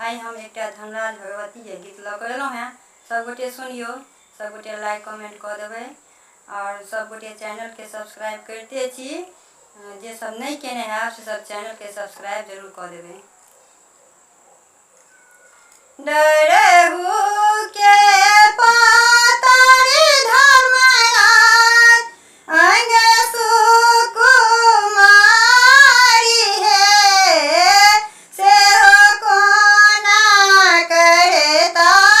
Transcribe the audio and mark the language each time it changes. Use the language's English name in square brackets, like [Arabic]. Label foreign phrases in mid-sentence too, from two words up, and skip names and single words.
[Maithili] आई हम एक धनराज भगवती के गीत लऽ कऽ एलहुँ हैं। सब गोटे सुनियो, सब गोटे [English] like comment [Maithili] कऽ देबै और सब गोटे चैनल के सब्सक्राइब करते छी। जे सब नहीं केने हैं से सब चैनल के सब्सक्राइब जरूर कऽ देबै। डरहु के पातारी धर्मराज अंग सुकुमारी है, सेहो कोना करता